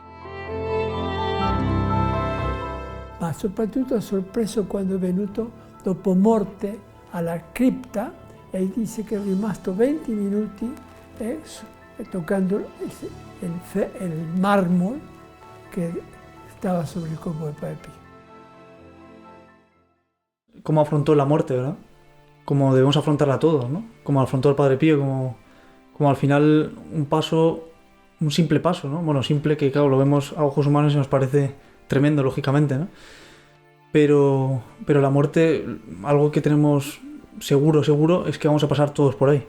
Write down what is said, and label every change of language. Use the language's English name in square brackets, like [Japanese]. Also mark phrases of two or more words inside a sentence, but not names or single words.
[Italian] Ma soprattutto ha sorpreso quando è venuto dopo morte alla cripta e dice che è rimasto 20 minuti toccando il marmo che stava sopra il corpo del Padre Pio. [Spanish] cómo afrontó la muerte, ¿verdad? Como debemos afrontarla todos, ¿no? Como afrontó el Padre Pío, como al final un simple paso, ¿no? Bueno, simple que claro, lo vemos a ojos humanos y nos parece tremendo, lógicamente, ¿no? Pero la muerte, algo que tenemos seguro, es que vamos a pasar todos por ahí.